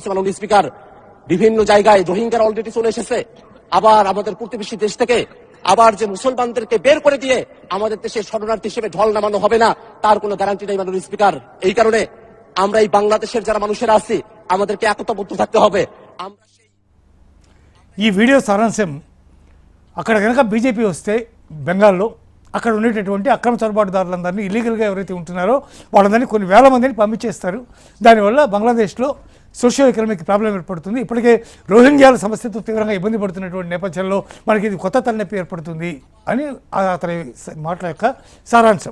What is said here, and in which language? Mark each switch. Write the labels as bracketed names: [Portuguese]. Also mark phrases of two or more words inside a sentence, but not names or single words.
[Bangla] মাননীয় স্পিকার, বিভিন্ন জায়গায় রোহিঙ্গারা অলরেডি চলে এসেছে। আবার আমাদের প্রতিবেশী দেশ থেকে আবার যে মুসলমানদেরকে বের করে দিয়ে আমাদের দেশে শরণার্থী হিসেবে ঢল নামানো হবে না, তার কোনো গ্যারান্টি নেই মাননীয় স্পিকার। এই কারণে আমরা এই বাংলাদেশের যারা মানুষেরা আছি আমাদেরকে একতাবদ্ধ থাকতে হবে। [Telugu] ఈ వీడియో సారాంశం, అక్కడ కనుక బీజేపీ వస్తే బెంగాల్లో అక్కడ ఉండేటటువంటి అక్రమ చొరబాటుదారులందరినీ, ఇల్లీగల్గా ఎవరైతే ఉంటున్నారో వాళ్ళందరినీ కొన్ని వేల మందిని పంపించేస్తారు. దానివల్ల బంగ్లాదేశ్లో [English] socio economic problem [Telugu] ఏర్పడుతుంది. ఇప్పటికే రోహింగ్యాల సమస్యతో తీవ్రంగా ఇబ్బంది పడుతున్నటువంటి నేపథ్యంలో మనకి ఇది కొత్త తలనొప్పి ఏర్పడుతుంది అని అతని మాటల యొక్క సారాంశం.